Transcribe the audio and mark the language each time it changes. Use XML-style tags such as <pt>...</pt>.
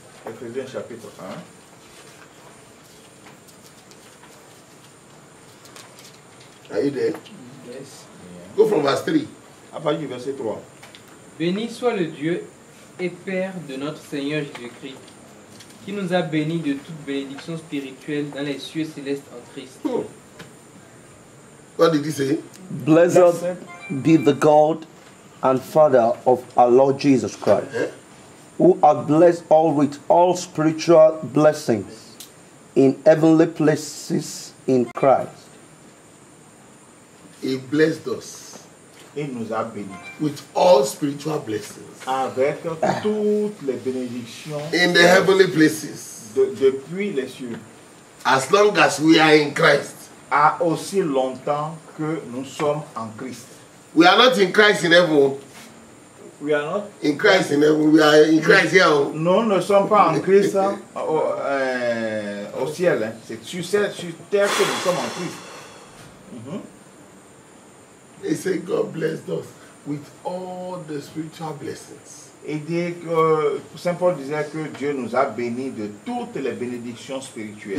<fr>Éphésiens chapitre 1.</fr> <en>Are you there? Yes. Go from verse 3.</en> <fr>À partir du verset 3. Béni soit le Dieu et Père de notre Seigneur Jésus-Christ, qui nous a bénis de toute bénédiction spirituelle dans les cieux célestes en Christ.</fr> <en>Oh. What did he say? Blessed be the God and Father of our Lord Jesus Christ, who hath blessed all with all spiritual blessings in heavenly places in Christ. He blessed us</en> <fr>Il nous a bénis</fr> <en>with all spiritual blessings</en> <fr>avec toutes les bénédictions</fr> <en>in the heavenly places.</en> <fr>depuis les cieux,</fr> <en>As long as we are in Christ.</en> <fr>à aussi longtemps que nous sommes en Christ.</fr> <en>We are not in Christ in heaven. We are not. In Christ in heaven. We are in Christ here.</en> <fr>Nous ne sommes pas en Christ hein, au ciel. Hein. C'est sur terre que nous sommes en Christ.</fr> <en>They say God blessed us with all the spiritual blessings.</en> <fr>Et dit que Saint Paul disait que Dieu nous a bénis de toutes les bénédictions spirituelles.</fr>